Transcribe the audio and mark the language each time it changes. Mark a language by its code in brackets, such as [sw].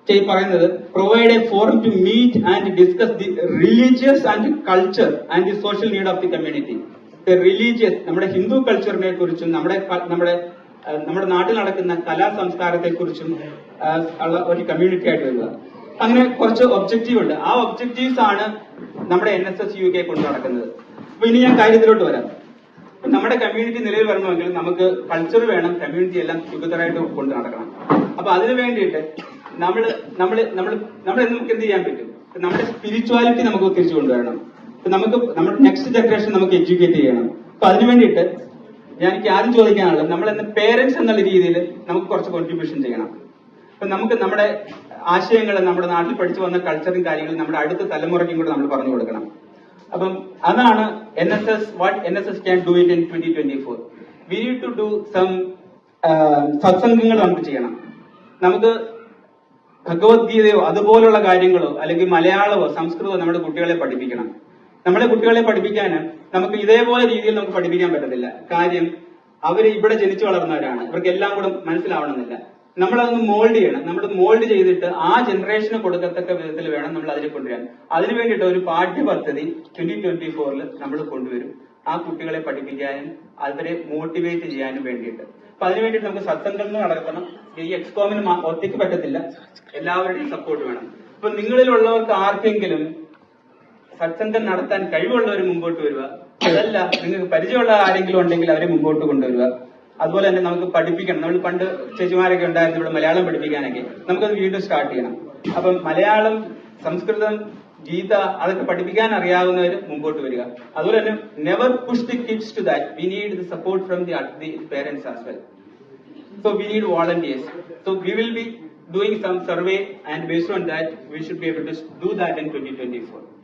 [ml] പറയുന്നത് [en] provide a forum to meet and discuss the religious and culture and the social need of the community. The religious, [ml] നമ്മുടെ ഹിന്ദു കൾച്ചറിനെ കുറിച്ചും നമ്മുടെ നാട്ടിൽ നടക്കുന്ന കലാ സംസ്കാരത്തെ കുറിച്ചും ഉള്ള ഒരു കമ്മ്യൂണിറ്റി ആയിട്ട് വരിക. അങ്ങനെ കുറച്ച് ഒബ്ജക്റ്റീവ് ഉണ്ട്. ആ ഒബ്ജക്റ്റീവ്സ് ആണ് നമ്മുടെ NSS UK കൊണ്ട് നടക്കുന്നത്. അപ്പൊ ഇനി ഞാൻ കാര്യത്തിലോട്ട് വരാം. നമ്മുടെ കമ്മ്യൂണിറ്റി നിലയിൽ വരണമെങ്കിൽ നമുക്ക് കൾച്ചർ വേണം, കമ്മ്യൂണിറ്റി എല്ലാം ടുഗദറായിട്ട് കൊണ്ട് നടക്കണം. അപ്പൊ അതിനു വേണ്ടിയിട്ട് നമുക്ക് എന്ത് ചെയ്യാൻ പറ്റും? നമ്മുടെ സ്പിരിച്വാലിറ്റി നമുക്ക് തിരിച്ചു കൊണ്ടുവരണം. നമുക്ക് നമ്മുടെ നെക്സ്റ്റ് ജനറേഷൻ നമുക്ക് എഡ്യൂക്കേറ്റ് ചെയ്യണം. അപ്പൊ അതിനു വേണ്ടിയിട്ട് എനിക്ക് ആദ്യം ചോദിക്കാനുള്ളത്, നമ്മൾ പേരൻസ് എന്നുള്ള രീതിയിൽ നമുക്ക് കുറച്ച് കോൺട്രിബ്യൂഷൻ ചെയ്യണം. അപ്പൊ നമുക്ക് നമ്മുടെ ആശയങ്ങൾ, നമ്മുടെ നാട്ടിൽ പഠിച്ചു വന്ന കൾച്ചറും കാര്യങ്ങളും നമ്മുടെ അടുത്ത തലമുറയ്ക്കും കൂടെ നമ്മൾ പറഞ്ഞു കൊടുക്കണം. അപ്പം അതാണ് [en] NSS, what NSS can do it in 2024. We need to do some സത്സംഗങ്ങൾ [ml] നമുക്ക് ചെയ്യണം. നമുക്ക് ഭഗവത്ഗീതയോ അതുപോലുള്ള കാര്യങ്ങളോ അല്ലെങ്കിൽ മലയാളമോ സംസ്കൃതമോ നമ്മുടെ കുട്ടികളെ പഠിപ്പിക്കണം. നമ്മുടെ കുട്ടികളെ പഠിപ്പിക്കാൻ നമുക്ക് ഇതേപോലെ രീതിയിൽ നമുക്ക് പഠിപ്പിക്കാൻ പറ്റത്തില്ല. കാര്യം അവര് ഇവിടെ ജനിച്ചു വളർന്നവരാണ്, ഇവർക്ക് എല്ലാം കൂടെ മനസ്സിലാവണമെന്നില്ല. നമ്മളതൊന്ന് മോൾഡ് ചെയ്യണം. നമ്മൾ മോൾഡ് ചെയ്തിട്ട് ആ ജനറേഷന് കൊടുക്കത്തക്ക വിധത്തിൽ വേണം നമ്മൾ അതിനെ കൊണ്ടുവരാൻ. അതിനു വേണ്ടിയിട്ട് ഒരു പാഠ്യപദ്ധതി 2024 നമ്മൾ കൊണ്ടുവരും. ആ കുട്ടികളെ പഠിപ്പിക്കാനും അവരെ മോട്ടിവേറ്റ് ചെയ്യാനും വേണ്ടിയിട്ട്. അപ്പൊ അതിനു വേണ്ടിയിട്ട് നമുക്ക് സത്സംഗങ്ങൾ നടത്തണം. ഈ എക്സ്കോമിന് ഒറ്റയ്ക്ക് പറ്റത്തില്ല, എല്ലാവരുടെയും സപ്പോർട്ട് വേണം. അപ്പൊ നിങ്ങളിലുള്ളവർക്ക് ആർക്കെങ്കിലും സത്സംഗം നടത്താൻ കഴിവുള്ളവർ മുമ്പോട്ട് വരിക. അതല്ല നിങ്ങൾക്ക് പരിചയമുള്ള ആരെങ്കിലും ഉണ്ടെങ്കിൽ അവരെ മുമ്പോട്ട് കൊണ്ടുവരിക. അതുപോലെ തന്നെ നമുക്ക് പഠിപ്പിക്കണം. നമ്മൾ പണ്ട് ചേച്ചിമാരൊക്കെ ഉണ്ടായിരുന്നു ഇവിടെ മലയാളം പഠിപ്പിക്കാനൊക്കെ. നമുക്കത് വീണ്ടും സ്റ്റാർട്ട് ചെയ്യണം. അപ്പം മലയാളം, സംസ്കൃതം, ഗീത അതൊക്കെ പഠിപ്പിക്കാൻ അറിയാവുന്നവർ മുമ്പോട്ട് വരിക. [en] അതുപോലെ തന്നെ never push the kids to that. We need the support from the parents as well. So we need volunteers. So we will be doing some survey, and based on that we should be able to do that in 2024.